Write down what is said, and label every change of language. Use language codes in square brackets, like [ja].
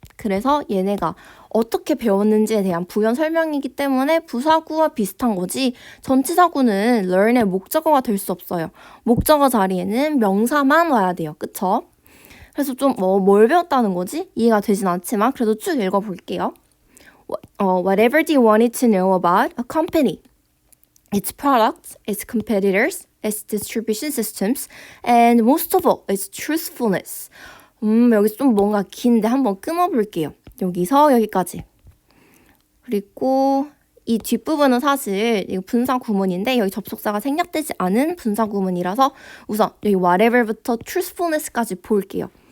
[ko] 그래서 얘네가 어떻게 배웠는지에 대한 부연 설명이기 때문에 부사구와 비슷한 거지 전치사구는 learn의 목적어가 될 수 없어요. 목적어 자리에는 명사만 와야 돼요. 그쵸? 그래서 좀 뭘 배웠다는 거지? 이해가 되진 않지만 그래도 쭉 읽어볼게요. [en] Whatever do you wanted to know about a company? Its products, its competitors, its distribution systems, and most of all, its truthfulness. [ko] 여기 좀 뭔가 긴데 한번 끊어볼게요. 여기서 여기까지. 그리고 이 뒷부분은 사실 이거 분사 구문인데 여기 접속사가 생략되지 않은 분사 구문이라서 우선 여기 whatever부터 truthfulness까지 볼게요.